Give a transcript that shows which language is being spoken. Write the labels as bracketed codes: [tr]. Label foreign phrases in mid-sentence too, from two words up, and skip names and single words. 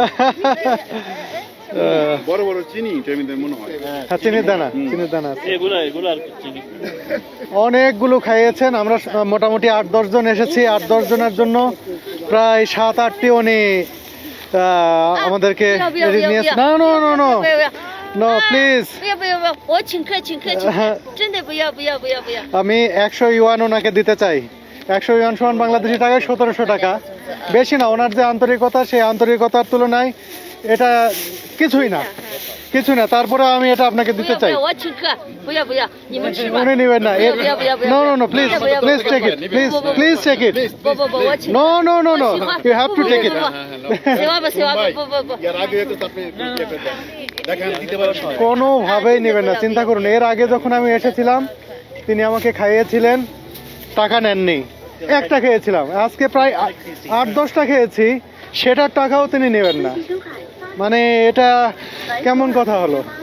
[bn] বড় বড় চিনি টেমিদের মনে হয়। হ্যাঁ, চিনির দানা, চিনির দানা আছে। এগুলো আর কি চিনি। অনেকগুলো খাইয়েছেন। আমরা মোটামুটি 8-10 জন এসেছি। 8-10 জনের জন্য প্রায় 7-8টি উনি আমাদেরকে নিয়ে। [en] না No no no no please. [zh] 不要不要不要，我请客请客请客，真的不要不要不要不要。 [bn] আমি 100 ইউয়ান ওনাকে দিতে চাই। 100 ইউয়ান সমান বাংলাদেশি টাকায় 1700 টাকা। বেশি না, ওনার যে আন্তরিকতা, সেই আন্তরিকতার তুলনায় এটা কিছুই না, কিছু না। তারপরে আমি এটা আপনাকে [zh] 不 [bn] দিতে [zh] 要不 [bn] চাই। [zh] 要，我请客，不要不要，你们吃吧。 [bn] উনি নেবেন না। [zh] 不要不要不要。 [en] No no no please please take it, please please take it. [zh] 不不不，我请客。 [en] No no no no, [zh] 我喜欢 [en] You have to take it. [zh] 喜欢不喜欢不不不。 [bn] এর আগে তো আপনি দেখেন দিতে পারেন। কোনোভাবেই নেবেন না, চিন্তা করুন। এর আগে যখন আমি এসেছিলাম তিনি আমাকে খাইয়েছিলেন, টাকা নেননি, একটা খেয়েছিলাম। আজকে প্রায় 8-10টা খেয়েছি, সেটার টাকাও তিনি নেবেন না। মানে এটা কেমন কথা হলো?